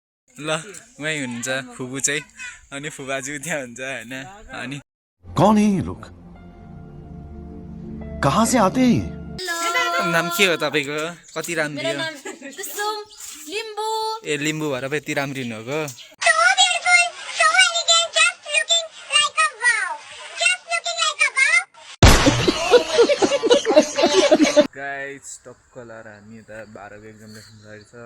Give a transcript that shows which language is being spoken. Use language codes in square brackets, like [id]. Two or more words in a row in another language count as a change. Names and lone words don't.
[ne] ल उहीँ हुनुहुन्छ फुपू चाहिँ अनि फुबाजु त्यहाँ हुन्छ होइन अनि [hi] कौन है ये लोग कहाँ से आते हैं [ne] नाम के हो तपाईँको कति राम्री हो लिम्बू ए लिम्बू भएर पो यति राम्री हुनुभएको गाइस टक्क लाएर हामी यता 12को एक्जाम लेख्नु लागेको छ